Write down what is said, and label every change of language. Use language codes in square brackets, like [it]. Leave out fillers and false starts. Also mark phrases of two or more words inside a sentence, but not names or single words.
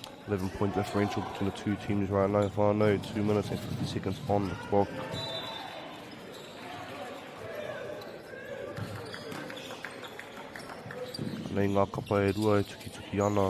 [en] 11-point differential between the two teams right now. Whānau, 2 minutes and 50 seconds on the clock. [mi] Nei ngā kapa e rua e tuki ana.